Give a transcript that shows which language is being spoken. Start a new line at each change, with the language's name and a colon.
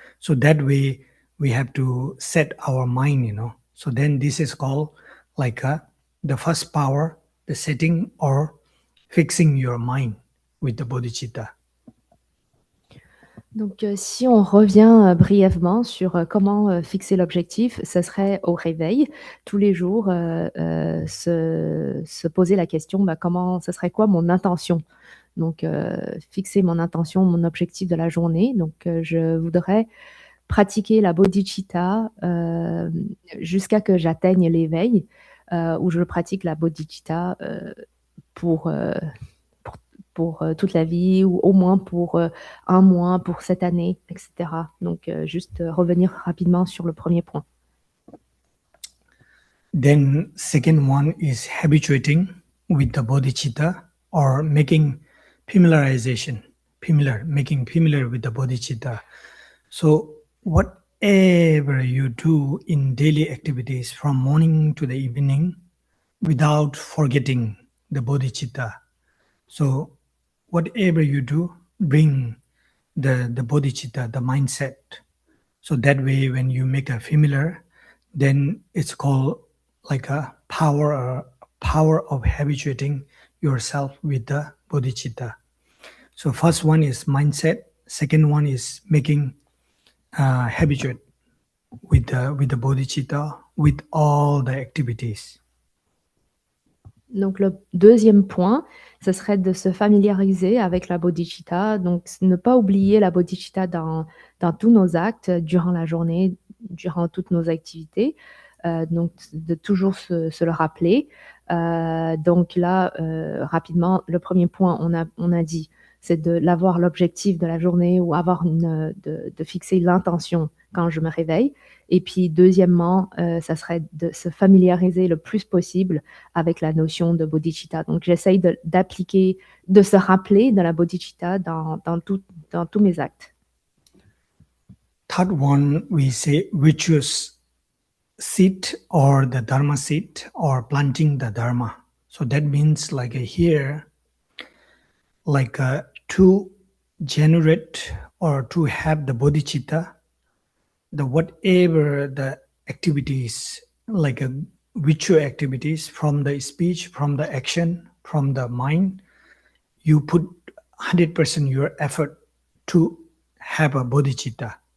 English: So that way we have to set our mind, So then this is called like the first power, the setting or fixing your mind with the bodhicitta.
French: Donc, si on revient brièvement sur comment fixer l'objectif, ça serait au réveil, tous les jours, se poser la question, comment, ça serait quoi mon intention? Donc, fixer mon intention, mon objectif de la journée. Donc, je voudrais pratiquer la bodhicitta jusqu'à que j'atteigne l'éveil, où je pratique la bodhicitta pour toute la vie, ou au moins pour un mois, pour cette année, etc. Donc, juste revenir rapidement sur le premier point.
English: Then second one is habituating with the bodhicitta or making making familiar with the bodhicitta. So whatever you do in daily activities from morning to the evening without forgetting the bodhicitta. So whatever you do, bring the bodhicitta, the mindset. So that way when you make a familiar, then it's called like a power of habituating yourself with the bodhicitta. So first one is mindset, second one is making habituate with the bodhicitta, with all the activities.
French: Donc, le deuxième point, ce serait de se familiariser avec la bodhicitta. Donc, ne pas oublier la bodhicitta dans tous nos actes, durant la journée, durant toutes nos activités. Donc, de toujours se le rappeler. Donc là, rapidement, le premier point, on a dit, c'est d'avoir l'objectif de la journée ou de fixer l'intention quand je me réveille. Et puis, deuxièmement, ça serait de se familiariser le plus possible avec la notion de bodhicitta. Donc, j'essaye d'appliquer, de se rappeler de la bodhicitta dans tous mes actes.
English: Third one, we say virtuous seed or the dharma seed or planting the dharma. So that means like here, like to generate or to have the bodhicitta, the whatever the activities, like virtue activities from the speech, from the action, from the mind, you put 100% your effort to have a bodhicitta.